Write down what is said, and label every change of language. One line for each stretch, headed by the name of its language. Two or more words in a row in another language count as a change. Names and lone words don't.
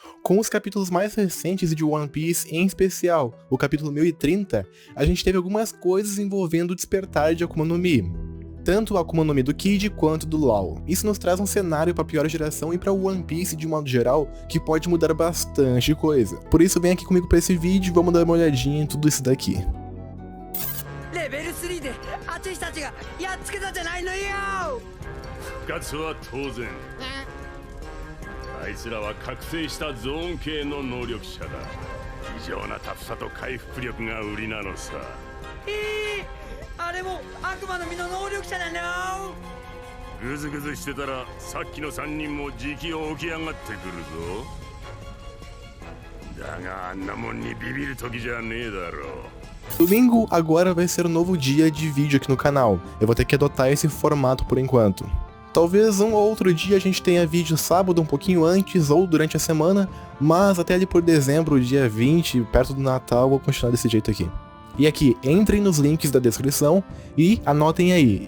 Portuguese: Com os capítulos mais recentes de One Piece, em especial o capítulo 1030, a gente teve algumas coisas envolvendo o despertar de Akuma no Mi. Tanto o Akuma no Mi do Kid quanto do Law. Isso nos traz um cenário para a pior geração e para o One Piece de um modo geral, que pode mudar bastante coisa. Por isso vem aqui comigo para esse vídeo e vamos dar uma olhadinha em tudo isso daqui.
Japanese: Level 3 で私たちがやっつけたじゃないのよ。復活は当然。あいつらは覚醒したゾーン系の能力者だ。異常なタフさと回復力が売りなのさ。あれも悪魔の実の能力者なの。グズグズしてたらさっきの3人も時期を起き上がってくるぞ。だがあんなもんにビビる時じゃねえだろう。
Portuguese: Domingo agora vai ser um novo dia de vídeo aqui no canal. Eu vou ter que adotar esse formato por enquanto. Talvez um ou outro dia a gente tenha vídeo sábado um pouquinho antes ou durante a semana, mas até ali por dezembro, dia 20, perto do Natal, eu vou continuar desse jeito aqui. E aqui, entrem nos links da descrição e anotem aí.